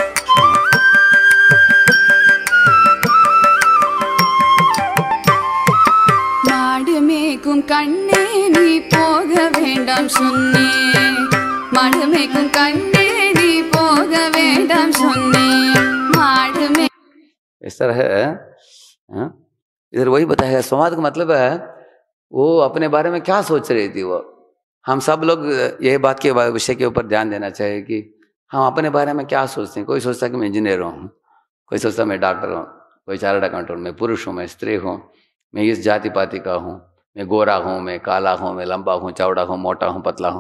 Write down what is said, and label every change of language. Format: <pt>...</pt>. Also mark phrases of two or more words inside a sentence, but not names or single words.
<ta>கண்ணே நீ போக வேண்டாம் சொன்னேன், மாடுமேக்கும் கண்ணே நீ போக வேண்டாம் சொன்னேன், மாடுமே।</ta> <hi>इस तरह है। इधर वही बताया है। संवाद का मतलब है वो अपने बारे में क्या सोच रही थी वो। हम सब लोग यह बात के विषय के ऊपर ध्यान देना चाहिए कि हम अपने बारे में क्या सोचते हैं। कोई सोचता है कि मैं इंजीनियर हूँ, कोई सोचता है मैं डॉक्टर हूँ, कोई</hi> <en>chartered accountant,</en> <hi>मैं पुरुष हूँ, मैं स्त्री हूँ, मैं इस जाति पाति का हूँ, मैं गोरा हूँ, मैं काला हूँ, मैं लंबा हूँ, चौड़ा हूँ, मोटा हूँ, पतला हूँ।</hi>